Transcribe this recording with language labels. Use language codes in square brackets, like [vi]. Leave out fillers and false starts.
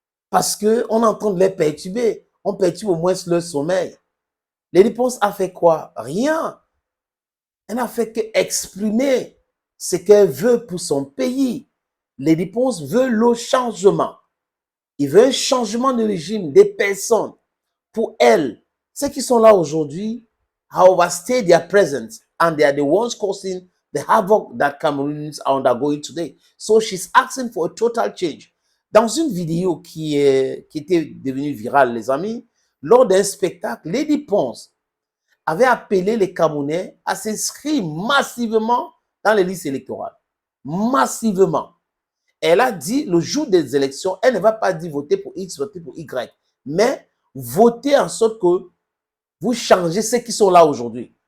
[fr] Parce qu'on est en train de les perturber. On perturbe au moins leur sommeil. Lady Ponce a fait quoi? Rien. Elle n'a fait qu'exprimer ce qu'elle veut pour son pays. Lady Ponce veut le changement. Il veut un changement de régime, des personnes. Pour elle, ceux qui sont là aujourd'hui [en] have overstayed their presence and they are the ones causing the havoc that Cameroonians are undergoing today. So she's asking for a total change. [fr] Dans une vidéo qui était devenue virale, les amis, lors d'un spectacle, Lady Ponce avait appelé les Camerounais à s'inscrire massivement dans les listes électorales. Massivement. Elle a dit, le jour des élections, elle ne va pas dire voter pour X, voter pour Y, mais voter en sorte que vous changez ceux qui sont là aujourd'hui.